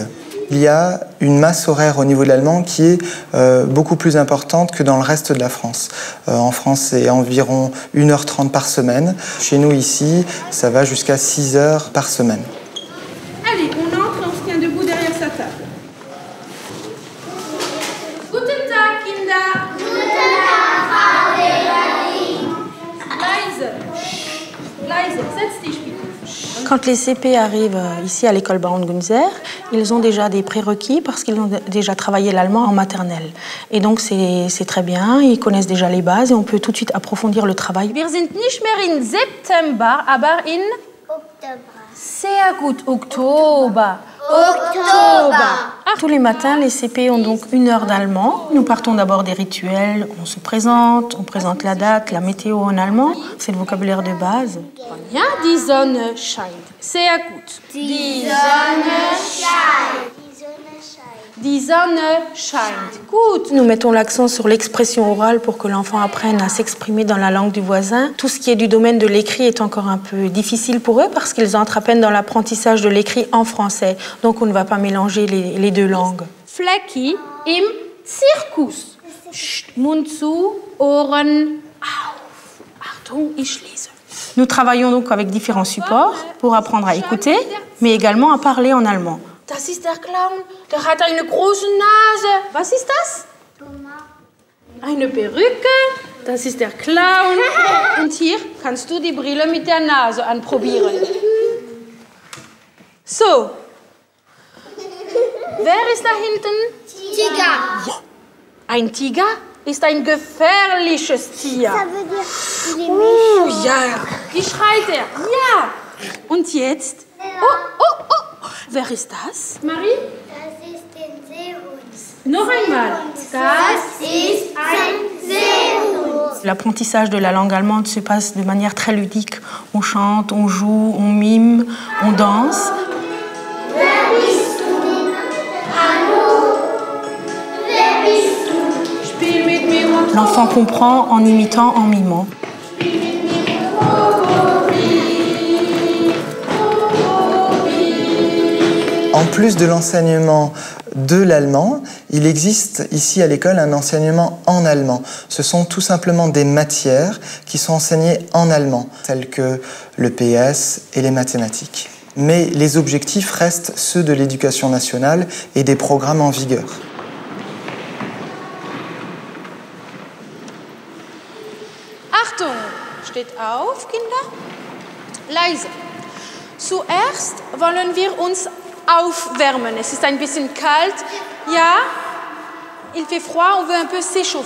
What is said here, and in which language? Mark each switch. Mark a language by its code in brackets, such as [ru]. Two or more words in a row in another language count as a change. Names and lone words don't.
[fr] Il y a une masse horaire au niveau de l'allemand qui est beaucoup plus importante que dans le reste de la France. En France, c'est environ 1h30 par semaine. Chez nous, ici, ça va jusqu'à 6 heures par semaine. Allez, on entre et on se tient debout derrière sa table. [de] Guten Tag, Kinder! Guten Tag, Frau Lehrerin! Leise! Leise, setz dich bitte. [fr] Quand les CP arrivent ici à l'école Baron de Gunzer, ils ont déjà des prérequis parce qu'ils ont déjà travaillé l'allemand en maternelle. Et donc c'est très bien, ils connaissent déjà les bases et on peut tout de suite approfondir le travail. [de] Wir sind nicht mehr in September, aber in... Oktober. Sehr gut, Oktober. [fr] Tous les matins, les CP ont donc 1 heure d'allemand. Nous partons d'abord des rituels, on se présente, on présente la date, la météo en allemand. C'est le vocabulaire de base. [de] Ja, die Sonne scheint. Sehr gut. Die Sonne scheint. Die Sonne scheint. Gut. [fr] Nous mettons l'accent sur l'expression orale pour que l'enfant apprenne à s'exprimer dans la langue du voisin. Tout ce qui est du domaine de l'écrit est encore un peu difficile pour eux parce qu'ils entrent à peine dans l'apprentissage de l'écrit en français. Donc on ne va pas mélanger les deux langues. [de] Flecki im Zirkus. Mund zu, Ohren auf. Achtung, ich lese. [fr] Nous travaillons donc avec différents supports pour apprendre à écouter, mais également à parler en allemand. [de] Das ist der Clown. Der hat eine große Nase. Was ist das? Eine Perücke. Das ist der Clown. Und hier kannst du die Brille mit der Nase anprobieren. So. Wer ist da hinten? Tiger. Ja. Ein Tiger ist ein gefährliches Tier. [fr] Ça veut dire qu'il est méchant. [de] Ja. Wie schreit er? Ja. Und jetzt? Oh. Wer ist das? Marie? Das ist ein Seehund. Noch einmal. Das ist ein Seehund. [fr] L'apprentissage de la langue allemande se passe de manière très ludique. On chante, on joue, on mime, on danse. [de] Wer bist du? [fr] L'enfant comprend en imitant, en mimant. En plus de l'enseignement de l'allemand, il existe ici à l'école un enseignement en allemand. Ce sont tout simplement des matières qui sont enseignées en allemand, telles que le PS et les mathématiques. Mais les objectifs restent ceux de l'éducation nationale et des programmes en vigueur. [de] Achtung, steht auf, Kinder. Leise. Zuerst wollen wir uns aufwärmen. Es ist ein bisschen kalt. Ja, [fr] il fait froid, on veut un peu s'échauffer.